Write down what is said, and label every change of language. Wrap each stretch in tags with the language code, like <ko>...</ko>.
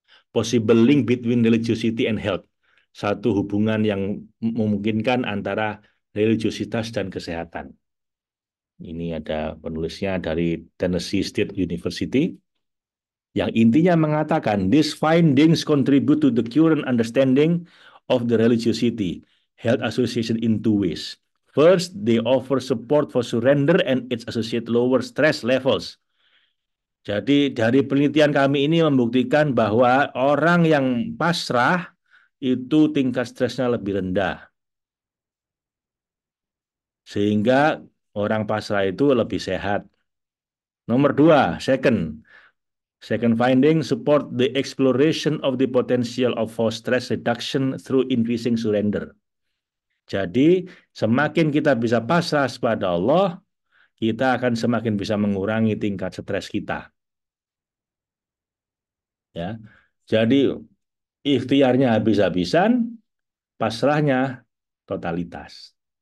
<en>Possible link between religiosity and health.</en> <id>Satu hubungan yang memungkinkan antara religiositas dan kesehatan. Ini ada penulisnya dari Tennessee State University yang intinya mengatakan</id> <en>these findings contribute to the current understanding of the religiosity health association in two ways. First, they offer support for surrender and its associated lower stress levels.</en> <id>Jadi dari penelitian kami ini membuktikan bahwa orang yang pasrah itu tingkat stresnya lebih rendah. Sehingga orang pasrah itu lebih sehat. Nomor dua, second,</id> <en>Second finding, support the exploration of the potential of for stress reduction through increasing surrender.</en> <id>Jadi, semakin kita bisa pasrah kepada Allah, kita akan semakin bisa mengurangi tingkat stres kita. Ya, jadi ikhtiarnya habis-habisan, pasrahnya totalitas.</id>